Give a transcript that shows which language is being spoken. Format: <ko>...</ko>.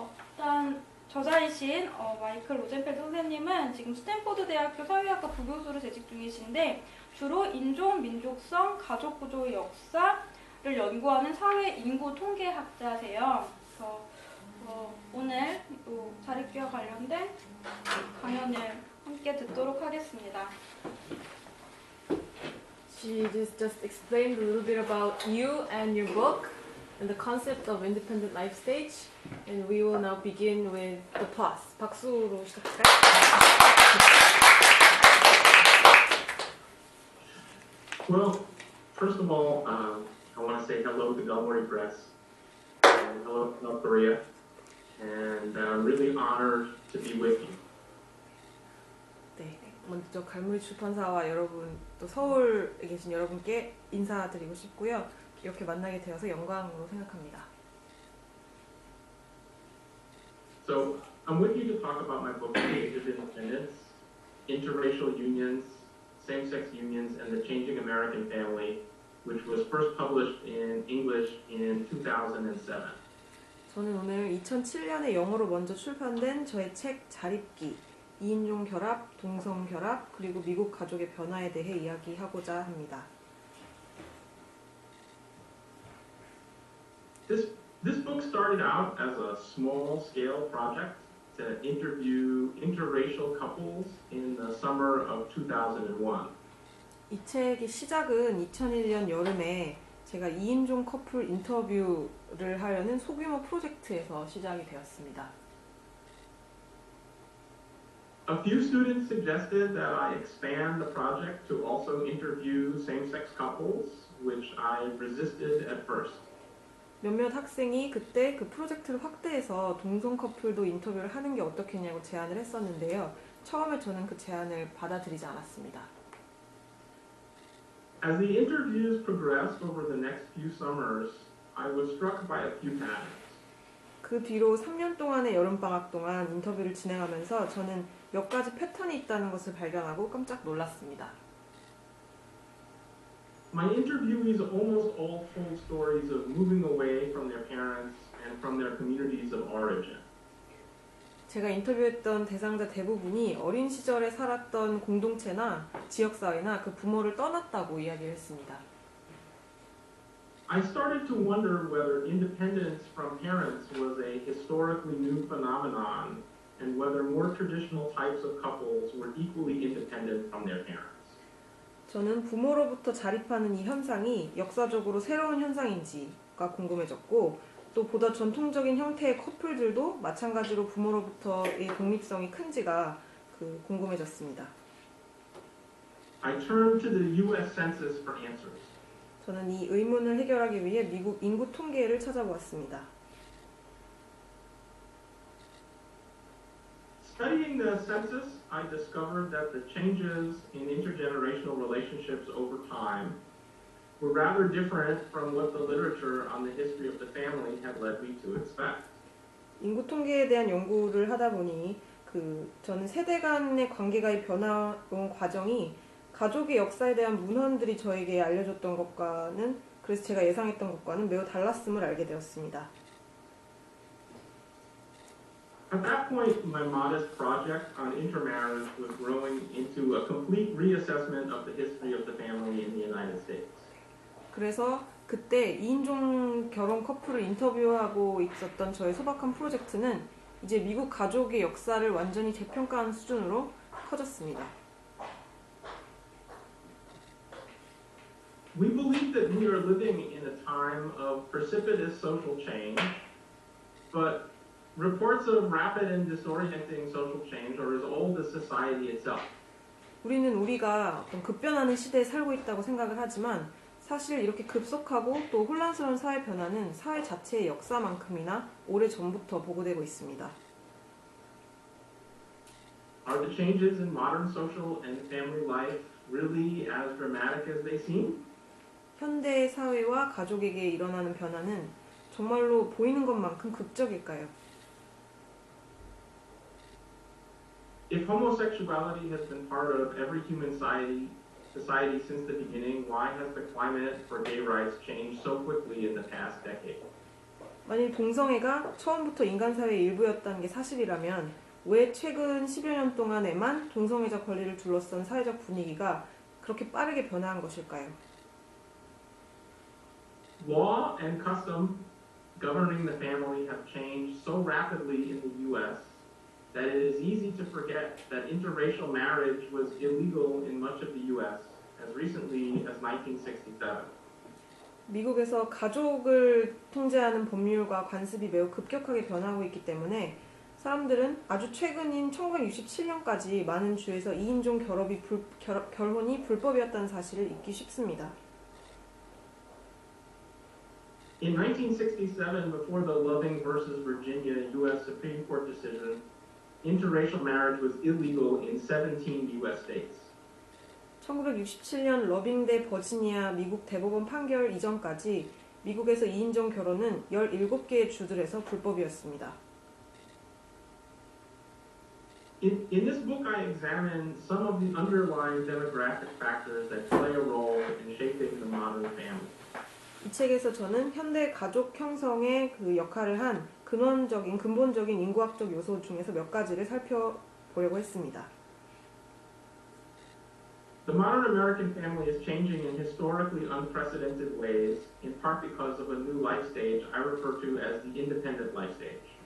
<ko>일단 저자이신 마이클 로젠펠드 선생님은 지금 스탠포드 대학교 사회학과 부교수로 재직 중이신데, 주로 인종, 민족성, 가족 구조의 역사를 연구하는 사회 인구 통계학자세요. 그래서 오늘 또 자립기와 관련된 강연을 함께 듣도록 하겠습니다.</ko> <en>She just explained a little bit about you and your book and the concept of independent life stage, and we will now begin with the plus.</en> <ko>박수로 시작할까요?</ko> <en>Well, first of all, I want to say hello to Galmori Press, and hello to North Korea, and I'm really honored to be with you.</en> <ko>네, 먼저 갈무리 출판사와 여러분, 또 서울에 계신 여러분께 인사드리고 싶고요. 이렇게 만나게 되어서 영광으로 생각합니다.</ko> <en>So, I'm with you to talk about my book, The Age of Independence, Interracial Unions, Same-Sex Unions, and the Changing American Family, which was first published in English in 2007.</en> <ko>저는 오늘 2007년에 영어로 먼저 출판된 저의 책 자립기, 2인종 결합, 동성 결합, 그리고 미국 가족의 변화에 대해 이야기하고자 합니다.</ko> <en>This book started out as a small-scale project to interview interracial couples in the summer of 2001.</en> <ko>이 책의 시작은 2001년 여름에 제가 2인종 커플 인터뷰를 하려는 소규모 프로젝트에서 시작이 되었습니다.</ko> <en>A few students suggested that I expand the project to also interview same-sex couples, which I resisted at first.</en> <ko>몇몇 학생이 그때 그 프로젝트를 확대해서 동성 커플도 인터뷰를 하는 게 어떻겠냐고 제안을 했었는데요. 처음에 저는 그 제안을 받아들이지 않았습니다.</ko> <en>As the interviews progressed over the next few summers, I was struck by a few patterns.</en> <ko>그 뒤로 3년 동안의 여름방학 동안 인터뷰를 진행하면서 저는 몇 가지 패턴이 있다는 것을 발견하고 깜짝 놀랐습니다.</ko> <en>My interviewees almost all told stories of moving away from their parents and from their communities of origin.</en> <ko>제가 인터뷰했던 대상자 대부분이 어린 시절에 살았던 공동체나 지역사회나 그 부모를 떠났다고 이야기를 했습니다.</ko> <en>I started to wonder whether independence from parents was a historically new phenomenon and whether more traditional types of couples were equally independent from their parents.</en> <ko>저는 부모로부터 자립하는 이 현상이 역사적으로 새로운 현상인지가 궁금해졌고, 또 보다 전통적인 형태의 커플들도 마찬가지로 부모로부터의 독립성이 큰지가 궁금해졌습니다.</ko> <en>I turned to the U.S. Census for answers.</en> <ko>저는 이 의문을 해결하기 위해 미국 인구 통계를 찾아보았습니다.</ko> <en>Studying the census, I discovered that the changes in intergenerational relationships over time were rather different from what the literature on the history of the family had led me to expect.</en> <ko>인구 통계에 대한 연구를 하다 보니 저는 세대 간의 관계가 변화온 과정이 가족의 역사에 대한 문헌들이 저에게 알려줬던 것과는, 그래서 제가 예상했던 것과는 매우 달랐음을 알게 되었습니다.</ko> <en>At that point, my modest project on intermarriage was growing into a complete reassessment of the history of the family in the United States.</en> <ko>그래서 그때 2인종 결혼 커플을 인터뷰하고 있었던 저의 소박한 프로젝트는 이제 미국 가족의 역사를 완전히 재평가하는 수준으로 커졌습니다.</ko> <en>We believe that we are living in a time of precipitous social change, but reports of rapid and disorienting social change are as old as society itself.</en> <ko>우리가 어떤 급변하는 시대에 살고 있다고 생각을 하지만 사실 이렇게 급속하고 또 혼란스러운 사회 변화는 사회 자체의 역사만큼이나 오래전부터 보고되고 있습니다.</ko> <en>Are the changes in modern social and family life really as dramatic as they seem?</en> <ko>현대 사회와 가족에게 일어나는 변화는 정말로 보이는 것만큼 극적일까요?</ko> <en>If homosexuality has been part of every human society since the beginning, why has the climate for gay rights changed so quickly in the past decade?</en> <ko>만일 동성애가 처음부터 인간 사회의 일부였다는 게 사실이라면 왜 최근 10여 년 동안에만 동성애자 권리를 둘러싼 사회적 분위기가 그렇게 빠르게 변화한 것일까요?</ko> <en>Law and custom governing the family have changed so rapidly in the U.S. that it is easy to forget that interracial marriage was illegal in much of the U.S. as recently as 1967.</en> <ko>미국에서 가족을 통제하는 법률과 관습이 매우 급격하게 변하고 있기 때문에 사람들은 아주 최근인 1967년까지 많은 주에서 2인종 결혼이 불법이었다는 사실을 잊기 쉽습니다.</ko> <en>In 1967, before the Loving versus Virginia U.S. Supreme Court decision, interracial marriage was illegal in 17 U.S. states.</en> <ko>1967년 러빙 대 버지니아 미국 대법원 판결 이전까지 미국에서 2인종 결혼은 17개의 주들에서 불법이었습니다.</ko> <en>In this book, I examine some of the underlying demographic factors that play a role in shaping the modern family.</en> <ko>이 책에서 저는 현대 가족 형성의 그 역할을 한 근본적인 인구학적 요소 중에서 몇 가지를 살펴보려고 했습니다.</ko> <en>The modern American family is changing in historically unprecedented ways, in part because of a new life stage I refer to as the independent life stage.</en>